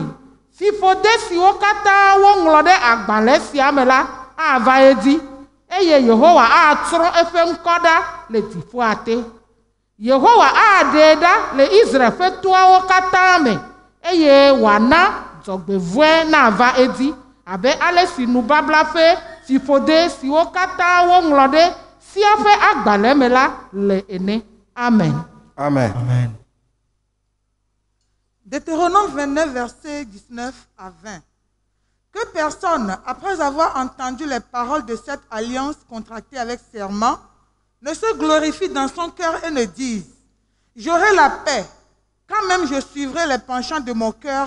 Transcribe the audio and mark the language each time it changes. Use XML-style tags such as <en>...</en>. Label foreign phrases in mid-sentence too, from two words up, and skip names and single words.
<ee>Fiƒode siwo katã woŋlɔ ɖe agbalẽ sia me la ava edzi eye Yehowa atrɔ eƒe ŋkɔ ɖa le dziƒoa te. Yehowa aɖee ɖa le Israel ƒe toawo katã me eye wòana dzɔgbevɔ̃e nava edzi abe ale si nubabla ƒe fiƒode siwo katã woŋlɔ ɖe Amen. Amen. Amen.</ee> <fr>Deutéronome 29, versets 19 à 20. Que personne, après avoir entendu les paroles de cette alliance contractée avec serment, ne se glorifie dans son cœur et ne dise: j'aurai la paix, quand même je suivrai les penchants de mon cœur.</fr>